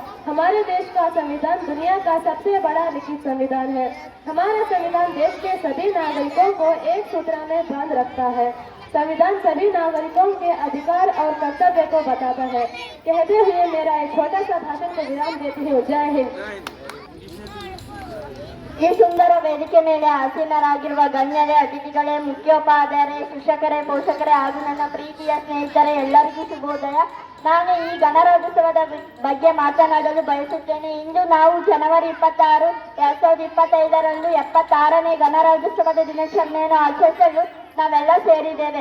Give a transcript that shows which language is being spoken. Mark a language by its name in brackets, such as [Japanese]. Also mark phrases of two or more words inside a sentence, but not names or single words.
[Hindi] हमारे देश का संविधान दुनिया का सबसे बड़ा लिखित संविधान है। हमारा संविधान देश के सभी नागरिकों को एक सूत्र में बांध रखता है। संविधान सभी नागरिकों के अधिकार और कर्तव्य को बताता है। कहते हुए मेरा एक छोटा सा भाषण को विराम देती हूँ। जय हिंद। [Kannada] ಈ ಸುಂದರ ವೇದಿಕೆ ಮೇಲೆ ಆಸೀನರಾಗಿರುವ ಗಣ್ಯರೇ, ಅತಿಥಿಗಳೇ, ಮುಖ್ಯೋಪಾಧ್ಯಾಯರೇ, ಶಿಕ್ಷಕರೇ, ಪೋಷಕರೇ ಹಾಗೂ ನನ್ನ ಪ್ರೀತಿಯ ಸ್ನೇಹಿತರೆ, ಎಲ್ಲರಿಗೂ ಶುಭೋದಯ. ನಾನು ಈ ಗಣರಾಜ್ಯೋತ್ಸವದ ಬಗ್ಗೆ ಮಾತನಾಡಲು ಬಯಸುತ್ತೇನೆ. ಇಂದು ನಾವು ಜನವರಿ 26, 2025ರಂದು 76ನೇ ಗಣರಾಜ್ಯೋತ್ಸವದ ದಿನಾಚರಣೆಯನ್ನು ಆಚರಿಸಲು ನಾವೆಲ್ಲ ಸೇರಿದ್ದೇವೆ.